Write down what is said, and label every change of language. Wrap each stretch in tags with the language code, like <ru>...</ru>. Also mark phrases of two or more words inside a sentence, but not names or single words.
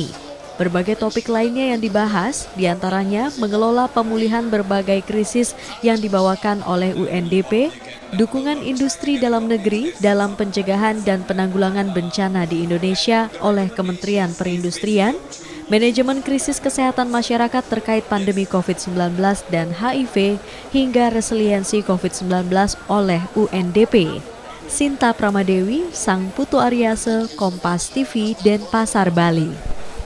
<id>Berbagai topik lainnya yang dibahas, diantaranya mengelola pemulihan berbagai krisis yang dibawakan oleh UNDP, dukungan industri dalam negeri dalam pencegahan dan penanggulangan bencana di Indonesia oleh Kementerian Perindustrian, manajemen krisis kesehatan masyarakat terkait pandemi COVID-19 dan HIV, hingga resiliensi COVID-19 oleh UNDP. Sinta Pramadewi, Sang Putu Aryase, Kompas TV, Denpasar, Bali.</id>